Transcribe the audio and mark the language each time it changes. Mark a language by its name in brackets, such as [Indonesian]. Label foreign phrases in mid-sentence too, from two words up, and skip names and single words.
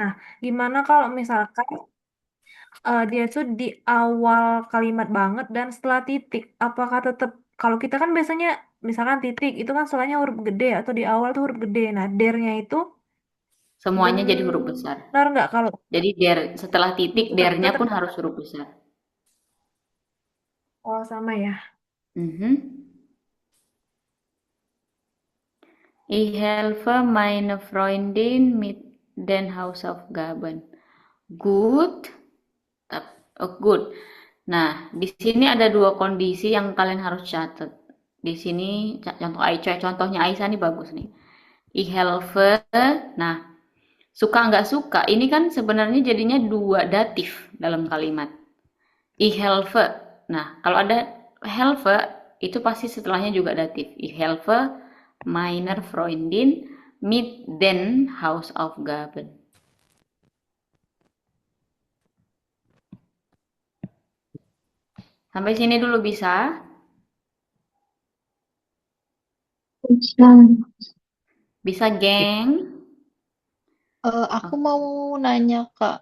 [Indonesian] Nah, gimana kalau misalkan dia tuh di awal kalimat banget dan setelah titik, apakah tetap kalau kita kan biasanya misalkan titik itu kan setelahnya huruf gede atau di awal tuh huruf gede. Nah, dernya itu Semuanya jadi huruf besar. benar nggak kalau Jadi setelah titik tetap dernya tetap pun harus huruf besar. oh sama ya. Mhm. [German] Ich helfe meine Freundin mit den Hausaufgaben. [English] Good. Oh, good. [Indonesian] Nah, di sini ada dua kondisi yang kalian harus catat. Di sini contohnya Aisyah nih bagus nih. [German] Ich helfe. [Indonesian] Nah, suka nggak suka, ini kan sebenarnya jadinya dua datif dalam kalimat. [German] Ich helfe. [Indonesian] Nah, kalau ada helfe, itu pasti setelahnya juga datif. [German] Ich helfe meiner Freundin mit den Hausaufgaben. [Indonesian] Sampai sini dulu bisa? Bisa. Bisa, geng? Aku mau nanya, Kak.